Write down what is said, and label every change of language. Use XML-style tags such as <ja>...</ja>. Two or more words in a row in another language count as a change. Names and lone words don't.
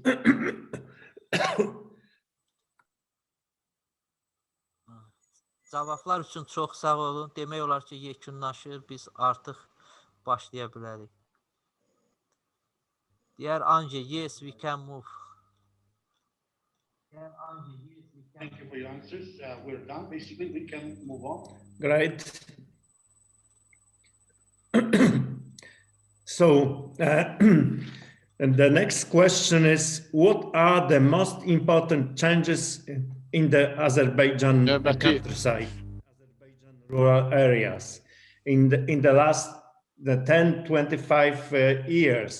<az>Cavablar üçün çox sağ olun. Demək olar ki, yekunlaşır. Biz artıq başlaya bilərik.</az> <en>Dear Anje, yes, we can move. Thank you for your answers. We're done. Basically, we can move on. Great. So and the next question is, what are the most important changes in the Azerbaijan countryside, Azerbaijan rural areas in the last 10, 25 years?</en>